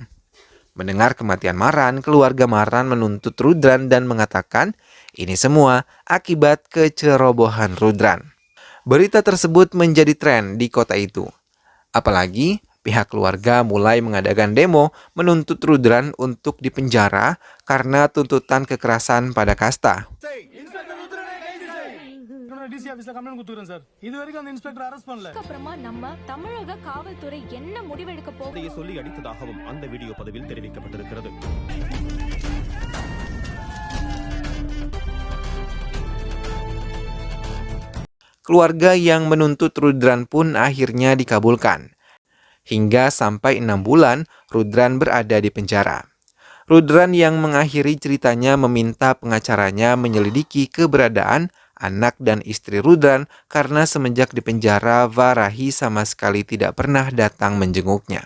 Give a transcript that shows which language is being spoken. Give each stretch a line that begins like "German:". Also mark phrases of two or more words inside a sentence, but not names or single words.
Indonesian: Mendengar kematian Maran, keluarga Maran menuntut Rudran dan mengatakan ini semua akibat kecerobohan Rudran. Berita tersebut menjadi tren di kota itu. Apalagi pihak keluarga mulai mengadakan demo menuntut Rudran untuk dipenjara karena tuntutan kekerasan pada kasta.
English: DC office complaint
Tamil: கொடுத்துறேன் சார். இது வரைக்கும் அந்த
English: inspector arrest
Tamil: பண்ணல. அப்புறமா நம்ம தமிழக காவல்துறை என்ன முடிவெடுக்க போகுது சொல்லி அடித்ததாகவும் அந்த வீடியோ பதிவில் தெரிவிக்கப்பட்டிருக்கிறது.
Indonesian: Keluarga yang menuntut Rudran pun akhirnya dikabulkan. Hingga sampai 6 bulan, Rudran berada di penjara. Rudran yang mengakhiri ceritanya meminta pengacaranya menyelidiki keberadaan anak dan istri Rudran karena semenjak di penjara, Varahi sama sekali tidak pernah datang menjenguknya.